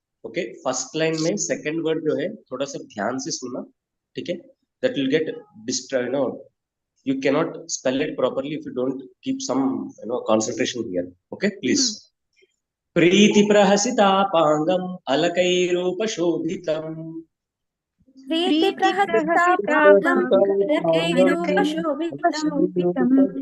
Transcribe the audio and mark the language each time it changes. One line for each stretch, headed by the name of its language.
Hindi: Okay,
English: first line
Hindi: में
English: second word
Hindi: जो है थोड़ा सा ध्यान से सुनना, ठीक है?
English: That will get distracted. No, you cannot spell it properly if you don't keep some concentration here. Okay, please.
Sanskrit: Preeti प्रहसितापांगम् अलकैरूपशोभितम् Preeti प्रहसितापांगम् अलकैरूपशोभितम्